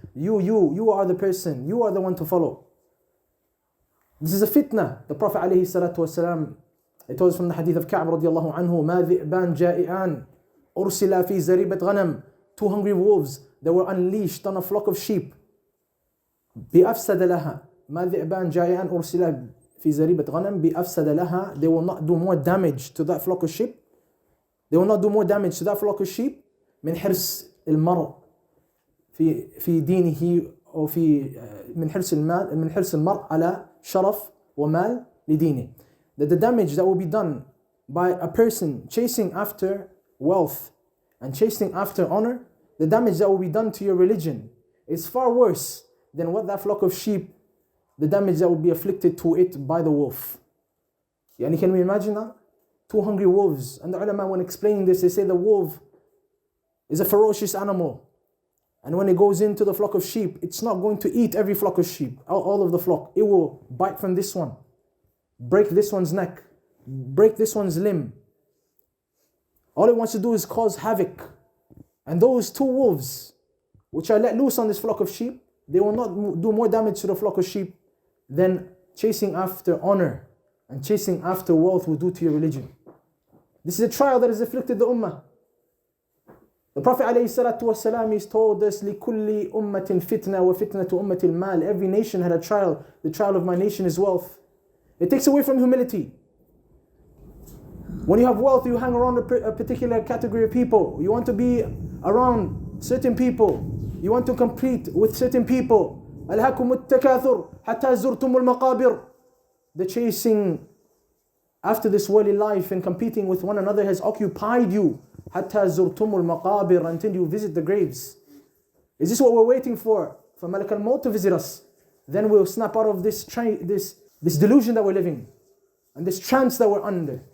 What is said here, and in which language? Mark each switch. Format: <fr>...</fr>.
<en>You are the person. You are the one to follow. This is a fitna. The Prophet alayhi salatu wasalam, it was from the hadith of Ka'b radiallahu anhu,</en> <ar>ما ذئبان جائعان أرسلا في زريبة غنم.</ar> <en>Two hungry wolves that were unleashed on a flock of sheep.</en> <ar>بأفسد لها. ما ذئبان جائعان أرسلا في زريبة غنم بأفسد لها.</ar> <en>They will not do more damage to that flock of sheep. They will not do more damage to that flock of sheep</en> <ar>من حرص المرء في دينه أو في من حرص المرء على شرف ومال لدينه.</ar> <en>That the damage that will be done by a person chasing after wealth and chasing after honor, the damage that will be done to your religion is far worse than what that flock of sheep, the damage that will be afflicted to it by the wolf. Yani, can we imagine that? Two hungry wolves. And the ulama, when explaining this, they say the wolf is a ferocious animal. And when it goes into the flock of sheep, it's not going to eat every flock of sheep, all of the flock. It will bite from this one, break this one's neck, break this one's limb. All it wants to do is cause havoc. And those two wolves, which are let loose on this flock of sheep, they will not do more damage to the flock of sheep than chasing after honor and chasing after wealth will do to your religion. This is a trial that has afflicted the ummah. The Prophet ﷺ, he's told us,</en> <ar>لِكُلِّ أُمَّةٍ فِتْنَةٍ وَفِتْنَةُ أُمَّةِ الْمَالِ.</ar> <en>Every nation had a trial. The trial of my nation is wealth. It takes away from humility. When you have wealth, you hang around a particular category of people. You want to be around certain people. You want to compete with certain people.</en> <ar>ألهاكم التكاثر حتى زرتم المقابر.</ar> <en>The chasing after this worldly life and competing with one another has occupied you.</en> <ar>حتى زرتم المقابر,</ar> <en>until you visit the graves. Is this what we're waiting for? For Malak al-Maut to visit us? Then we'll snap out of this delusion that we're living and this trance that we're under.</en>